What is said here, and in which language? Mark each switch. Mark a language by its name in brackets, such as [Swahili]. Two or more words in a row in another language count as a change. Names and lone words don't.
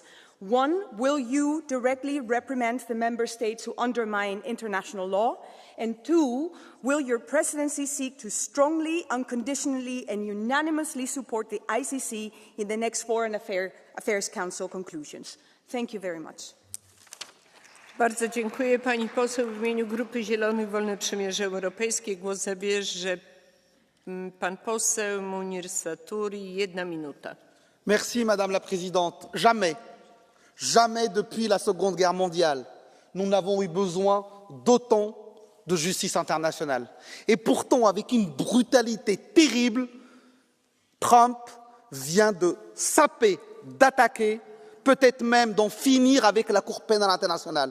[English] 1, will you directly reprimand the member states who undermine international law? And 2, will your presidency seek to strongly, unconditionally, and unanimously support the ICC in the next Foreign Affairs Council conclusions? Thank you very much. [Polish] Bardzo dziękuję pani poseł. W imieniu Grupy Zielonych Wolne Przymierze Europejskie głos zabierze pan poseł Munir Satouri. 1 minuta. [French] Merci Madame la Présidente. Jamais depuis la Seconde Guerre mondiale, nous n'avons eu besoin d'autant de justice internationale. Et pourtant, avec une brutalité terrible, Trump vient de saper, d'attaquer, peut-être même d'en finir avec la Cour pénale internationale.